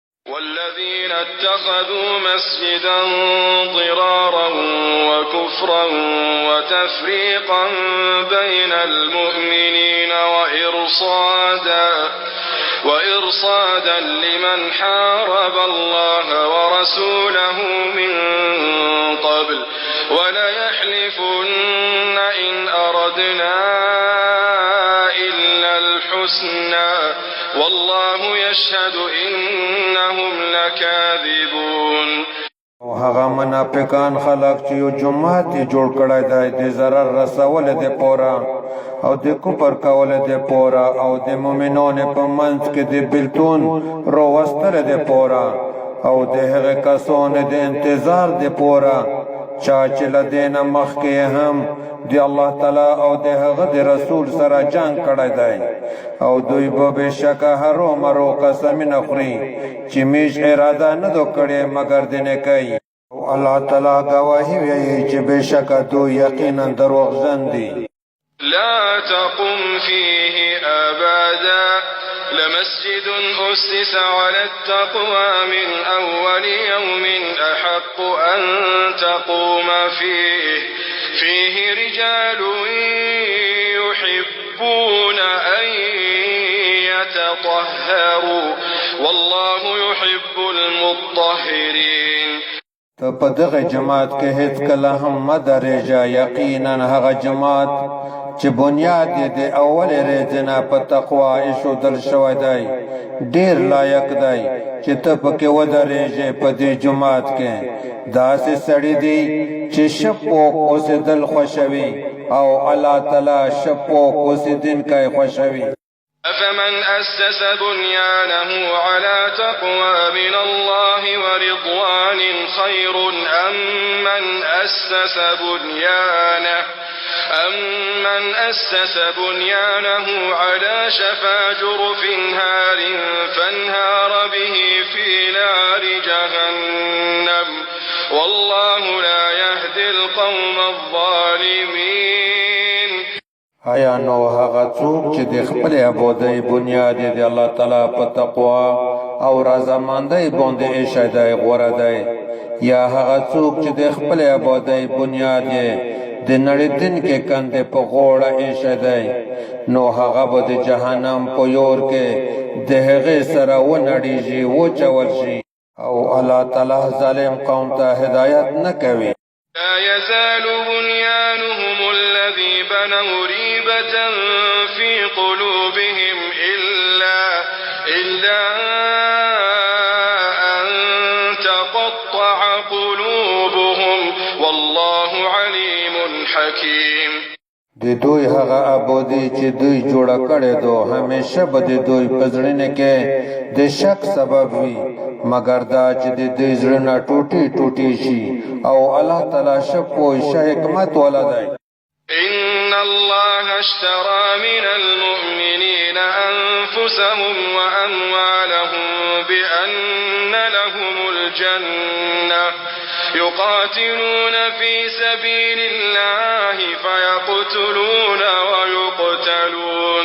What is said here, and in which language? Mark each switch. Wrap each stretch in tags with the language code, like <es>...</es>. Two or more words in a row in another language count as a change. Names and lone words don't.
<ar>والذين اتخذوا مسجدا ضرارا وكفرا وتفريقا بين المؤمنين وإرصادا لمن حارب الله ورسوله من قبل وليحلفن إن أردنا إلا الحسنى والله يشهد إنهم لكاذبون.</ar> <ps>هغه منافقان خلق چې یو جماعت جوړ کړی دی د ضرر رسول د پورا او د کفر کول د پورا او د مؤمنانو په منځ کې د بلتون روستل د پورا او د هغه کسانو د انتظار د پورا چا چې لدین مخکې هم دی الله تعالی او د هغه د رسول سره جنگ کړی دی او دوی به بشک هرو مرو قسمونه خوري چې میش اراده نه دو کړي مگر د نیکۍ او الله تعالی گواهی ویي چې بشک دوی یقینا دروغجن دي.</ps> <ar>لا تقم فيه أبدا لمسجد أسس على التقوى من أول يوم أحق أن تقوم فيه رجال يحبون أن يتطهروا والله يحب المطهرين.</ar> <ps>ته په دغه جماعت کې هیڅ کله هم مه درېږه، یقینا هغه جماعت چې بنیاد یې د اول ورځې نه په تقوا ایښودل شوی دی ډېر لایق دی چې ته پکې ودرېږې. په دې جماعت کې داسې سړي دي چې شپوک اوسېدل خوښوي او الله تعالی شپوک اوسېدونکی خوښوي.</ps> <ar>أفمن أسس بنيانه على تقوى من الله ورضوان خير أم من أسس بنيانه على شفا جرف هار فانهار به في نار جهنم والله لا يهدي القوم الظالمين.</ar> <ps>آیا نو هغه څوک چې د خپل عبادت بنیاد د الله تعالی په تقوا او رضامندۍ باندې ایښی دی غوره دی، یا هغه څوک چې د خپل عبادت بنیاد یې د نړېدونکي کندې په غوړه ایښی دی، نو هغه به د جهنم په اور کې د هغې سره ونړېږي، وچول شي او الله تعالی ظالم قوم ته هدایت نه کوي.</ps> <ar>لا يزال بنيانهم الذي بنوا ريبة في قلوبهم إلا أن تقطع قلوبهم والله عليم حكيم.</ar> <ps>د دوی هغه آبادي چې دوی جوړه کړې دو همیشه به د دوی په زړونو کې د شک سبب وي، مگر دا چې د دوی زړونه ټوټې ټوټې شي او الله تعالی ښه پوه ښه حکمت والا دی.</ps> <ar>إن الله اشترى من المؤمنين أنفسهم وأموالهم بأن لهم الجنة يقاتلون في سبيل الله فيقتلون ويقتلون</ar>